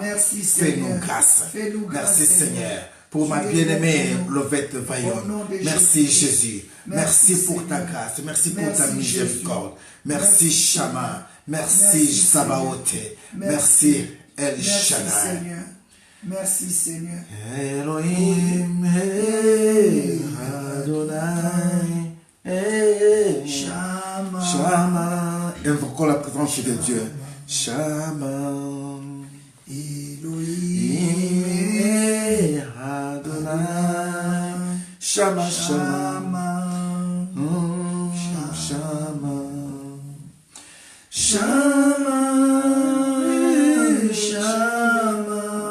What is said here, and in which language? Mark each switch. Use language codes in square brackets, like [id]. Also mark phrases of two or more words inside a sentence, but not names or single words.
[fr] Fais-nous grâce. Merci, Seigneur. Pour ma bien-aimée Lovette Vaillon. Merci Jésus. Merci pour ta grâce. Merci pour ta miséricorde. Merci Shama. Merci Sabaoth. Merci El Shaddai. Merci Seigneur. Elohim Adonai. Shama. Shama. Invoquons la présence de Dieu. Shama. Elohim Adonai. Shama, Shama. Shama. Shama. Shama.